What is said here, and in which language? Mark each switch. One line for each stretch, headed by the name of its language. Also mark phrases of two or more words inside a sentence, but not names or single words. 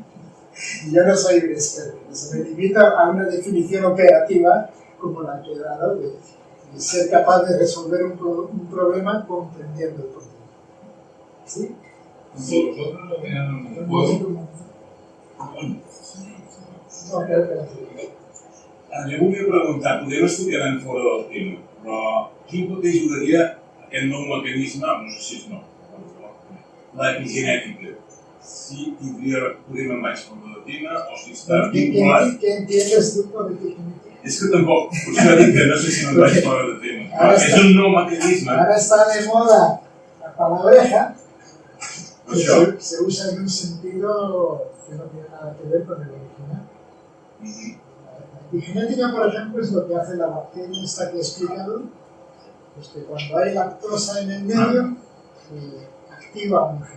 Spanish: Y yo no soy un experto, me limito a una definición operativa como la que he dado de ser capaz de resolver un problema comprendiendo el problema. ¿Sí? Sí. Vosotros lo que en el juego. No, creo que no.
Catalan: Jo volia preguntar, podem estudiar en fora del tema, però quin paper jugaria aquest nou mecanisme, no sé si és nou, l'epigenètica? Si podem en vaig fora del tema o si està vinculat...
Spanish: ¿Qué entiendes tú por epigenética?
Catalan: És que tampoc, per això dic que no sé si me'n vaig fora del tema. Però és un nou mecanisme.
Spanish: Ahora está de moda la palabreja, que se usa en un sentido que no tiene nada que ver con el original. La epigenética, por ejemplo, es lo que hace la bacteria esta que he explicado, pues que cuando hay lactosa en el medio, activa un gen.